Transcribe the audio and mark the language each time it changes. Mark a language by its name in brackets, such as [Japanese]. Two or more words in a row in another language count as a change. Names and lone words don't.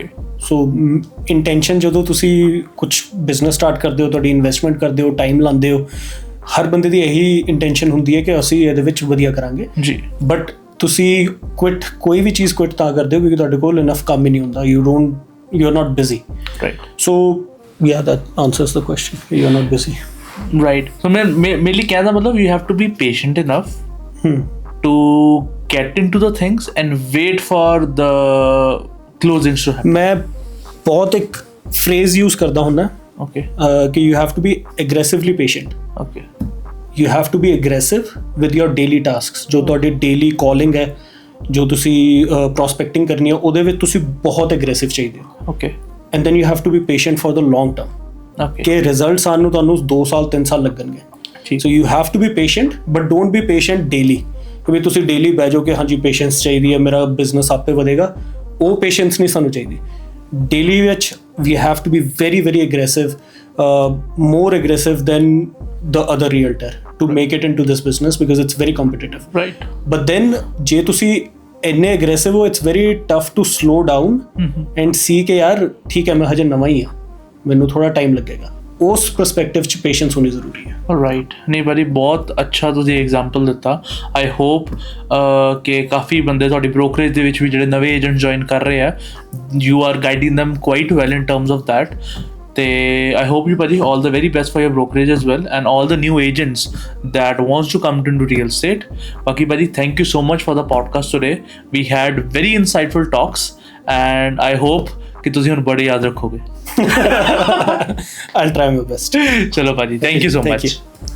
[Punjabi] ਸੋ ਇੰਟੈਂਸ਼ਨ ਜਦੋਂ ਤੁਸੀਂ ਕੁਛ [English] business start [Punjabi] ਕਰਦੇ ਹੋ, ਤੁਹਾਡੀ ਇਨਵੈਸਟਮੈਂਟ ਕਰਦੇ ਹੋ, ਟਾਈਮ ਲਾਉਂਦੇ ਹੋ, ਹਰ ਬੰਦੇ ਦੀ ਇਹੀ ਇੰਟੈਂਸ਼ਨ ਹੁੰਦੀ ਹੈ ਕਿ ਅਸੀਂ ਇਹਦੇ ਵਿੱਚ ਵਧੀਆ ਕਰਾਂਗੇ ਜੀ. ਬਟ ਤੁਸੀਂ ਕੋਈ ਵੀ ਚੀਜ਼ ਕੁਇਟ ਤਾਂ ਕਰਦੇ ਹੋ ਕਿਉਂਕਿ ਤੁਹਾਡੇ ਕੋਲ ਇਨਫ ਕੰਮ ਹੀ ਨਹੀਂ ਹੁੰਦਾ. [English] You are not busy. Right. ਸੋ yeah, that answers the question. You are not busy. Right. So mainly [Hindi] कहना मतलब [English] you have to be patient enough to get into the things and wait for the closings to happen. [Hindi] मैं बहुत एक [English] phrase use [Hindi] करता हूँ ना. Okay. [English] कि you have to be aggressively patient. Okay. You have to be aggressive with your daily tasks. [Punjabi] जो ਤੁਹਾਡੀ [English] daily calling [Punjabi] ਹੈ, ਜੋ ਤੁਸੀਂ prospecting ਕਰਨੀ ਹੈ, ਉਹਦੇ ਵਿੱਚ ਤੁਸੀਂ ਬਹੁਤ aggressive ਚਾਹੀਦੇ ਹੋ. [English] Okay. And then you have to be patient for the long term. Okay. [Punjabi] ਕਿ ਰਿਜ਼ਲਟਸ ਆਉਣ ਨੂੰ ਤੁਹਾਨੂੰ 2 ਸਾਲ 3 ਸਾਲ ਲੱਗਣਗੇ. [English] So you have to be patient, but don't be patient daily. [Punjabi] ਕਿ ਵੀ ਤੁਸੀਂ ਡੇਲੀ ਬਹਿ ਜਾਓ ਕਿ ਹਾਂਜੀ ਪੇਸ਼ੈਂਸ ਚਾਹੀਦੀ ਹੈ, ਮੇਰਾ ਬਿਜ਼ਨਸ ਆਪੇ ਵਧੇਗਾ. ਉਹ ਪੇਸ਼ੈਂਸ ਨਹੀਂ ਸਾਨੂੰ ਚਾਹੀਦੀ. ਡੇਲੀ ਵਿੱਚ [English] we have to be very very aggressive, more aggressive than the other realtor to make it into this business because it's very competitive. Right. But then [Punjabi] ਜੇ ਤੁਸੀਂ ਇੰਨੇ aggressive ਹੋ, [English] it's very tough to slow down and see [Punjabi] ਕਿ ਯਾਰ ਠੀਕ ਹੈ ਮੈਂ ਹਜੇ ਨਵਾਂ ਹੀ ਹਾਂ, ਮੈਨੂੰ ਥੋੜਾ ਟਾਈਮ ਲੱਗੇਗਾ. ਉਸ ਪਰਸਪੈਕਟਿਵ 'ਚ ਪੇਸ਼ੈਂਸ ਹੋਣੀ ਜ਼ਰੂਰੀ ਹੈ. ਰਾਈਟ. ਨਹੀਂ ਭਾਜੀ ਬਹੁਤ ਅੱਛਾ ਤੁਸੀਂ ਐਗਜ਼ਾਮਪਲ ਦਿੱਤਾ. [English] I hope [Punjabi] ਕਿ ਕਾਫੀ ਬੰਦੇ ਤੁਹਾਡੀ ਬ੍ਰੋਕਰੇਜ ਦੇ ਵਿੱਚ ਵੀ ਜਿਹੜੇ ਨਵੇਂ ਏਜੰਟ ਜੁਆਇਨ ਕਰ ਰਹੇ ਆ, [English] you are guiding them quite well in terms of that. ਤੇ I hope you ਭਾਜੀ all the very best for your brokerage as well and all the new agents that wants to come into real estate. Baki ਭਾਜੀ thank you so much for the podcast today. We had very insightful talks and I hope [Punjabi] ਕਿ ਤੁਸੀਂ ਹੁਣ ਬੜੇ ਯਾਦ ਰੱਖੋਗੇ. [English] I'll try my best. [Punjabi] ਚਲੋ ਭਾਜੀ, [English] thank you so much.